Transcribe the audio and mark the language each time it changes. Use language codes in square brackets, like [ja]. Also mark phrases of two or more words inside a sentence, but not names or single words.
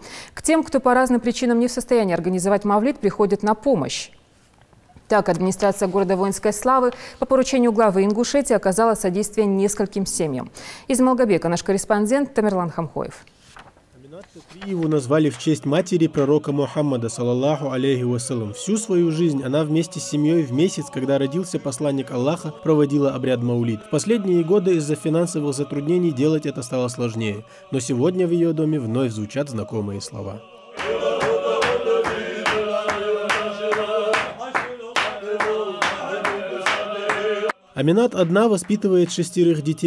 [ru] К тем, кто по разным причинам не в состоянии организовать мавлид, приходят на помощь. Так, администрация города Воинской Славы по поручению главы Ингушетии оказала содействие нескольким семьям. Из Малгобека наш корреспондент Тамерлан Хамхоев. Его назвали в честь матери пророка Мухаммада, [ar] صلى الله عليه وسلم. [ru] Всю свою жизнь она вместе с семьей в месяц, когда родился посланник Аллаха, проводила обряд маулид. В последние годы из-за финансовых затруднений делать это стало сложнее. Но сегодня в ее доме вновь звучат знакомые слова. Аминат одна воспитывает 6 детей.